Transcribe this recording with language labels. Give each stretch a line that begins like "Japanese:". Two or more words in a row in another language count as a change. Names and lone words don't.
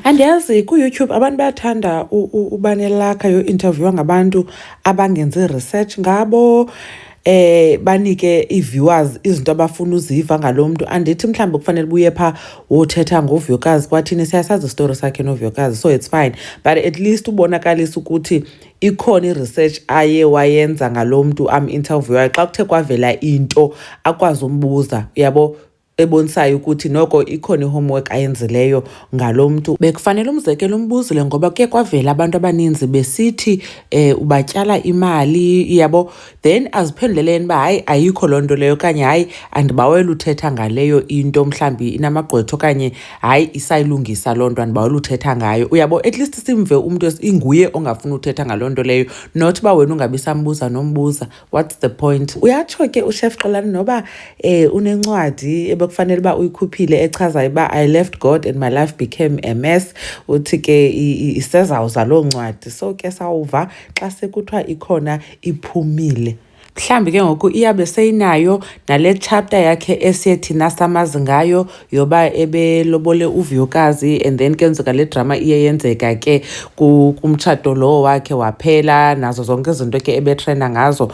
Xhosa: Andiyazi ku-YouTube abantu bayathanda uba nelakha yo-interviewa ngabantu abangenzi research ngabo, banike i-viewers izinto abafuna uziva ngalo mntu. Andithi mhlawumbi kufanele buye phaa wothetha ngoVuyokazi kwathini, siyasazi isitori sakhe noVuyokazi,
English: so it's fine, but at least
Xhosa: ubonakalisa ukuthi ikhona i-research aye wayenza ngalo mntu am-interviewayo. Xa kuthe kwavela into akwazi umbuza, uyabo, ebonisayo ukuthi noko ikhona i-homework ayenzileyo ngalo mntu. Bekufanele umzekelo umbuzile ngoba kuye kwavela abantu abaninzi besithi ubatyala imali, yabo, then aziphenduleleni uba hayi ayikho loo nto leyo okanye hayi andibawela uthetha ngaleyo into mhlawumbi inamagqwetha okanye hayi isayilungisa loo nto andibawela uthetha ngayo, uyabo.
English: At least
Xhosa: simve umntu inguye ongafuni uthetha ngaloo nto leyo, not uba wena ungabi sambuza nombuza.
English: What's the point?
Xhosa: Uyatsho ke uChef Xolani noba unencwadi kufanele uba uyikhuphile echazayo uba
English: I left God and my life became a mess.
Xhosa: Uthi ke isezawuza loo ncwadi, so ke sawuva xa sekuthiwa ikhona iphumile. Mhlambi ke ngoku iyabe seyinayo nale chapter yakhe esiye thina samazi ngayo yoba ebelobole uVuyokazi,
English: and then
Xhosa: kenzeka le drama iye yenzeka ke kumtshato lo wakhe waphela nazo zonke izinto ke ebetrenda ngazo.